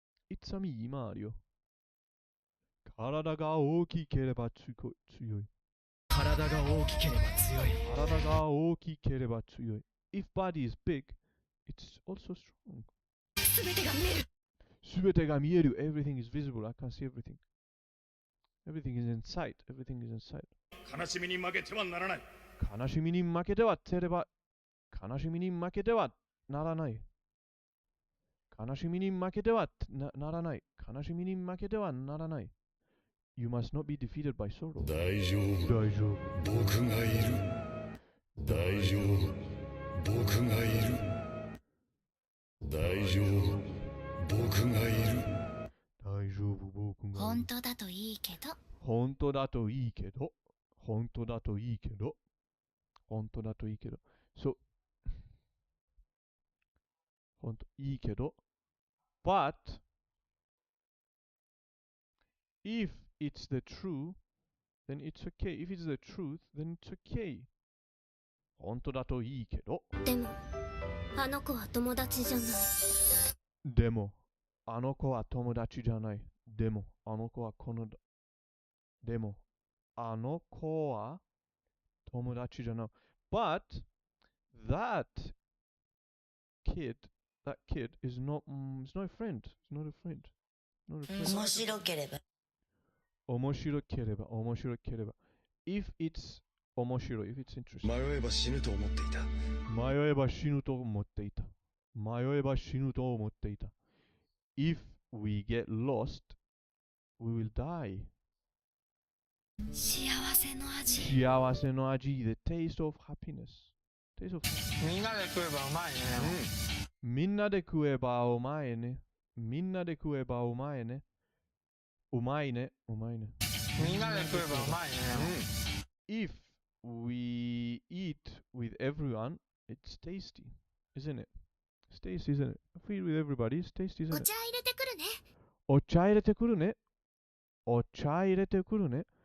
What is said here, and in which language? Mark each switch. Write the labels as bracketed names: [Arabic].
[English] It's a me, Mario. [Japanese] 体が大きければ強い。体が大きければ強い。体が大きければ強い。 [English] If body is big, it's also strong. [Japanese] すべてが見える。すべてが見える。 [English] Everything is visible. I can see everything. Everything is in sight. Everything is in sight. [Japanese] 悲しみに負けてはならない。悲しみに負けてはてれば、悲しみに負けてはならない。悲しみに負けてはならない。悲しみに負けてはならない。 [English] You must not be defeated by sorrow. [Japanese] 大丈夫。大丈夫。僕がいる。大丈夫。僕がいる。大丈夫。僕がいる。大丈夫。僕がいる。本当だといいけど。本当だといいけど。本当だといいけど。本当だといいけど。そう。本当いいけど。 [English] But if it's the truth, then it's okay. If it's the truth, then it's okay. [Japanese] 本当だといいけど。でも、あの子は友達じゃない。でも、あの子は友達じゃない。でも、あの子はこの、でも、あの子は友達じゃない。 [English] But that kid is not, is not a friend. It's not a friend. Not a friend. [Japanese] 面白ければ。面白ければ、面白ければ。 [English] If it's 面白い、if it's interesting. [Japanese] 迷えば死ぬと思っていた。迷えば死ぬと思っていた。迷えば死ぬと思っていた。 [English] If we get lost, we will die. [Japanese] 幸せの味。幸せの味、 [English] the taste of happiness. Taste of happiness. [Japanese] みんなで食えばうまいね。みんなで食えばうまいね。みんなで食えばうまいね。うまいね。うまいね。みんなで食えばうまいね。 [English] If we eat with everyone, it's tasty, isn't it? It's tasty, isn't it? If we eat with everybody, it's tasty, [Japanese] お [English] isn't it? [Japanese] 茶入れてくるね。お茶入れてくるね。お茶入れてくるね。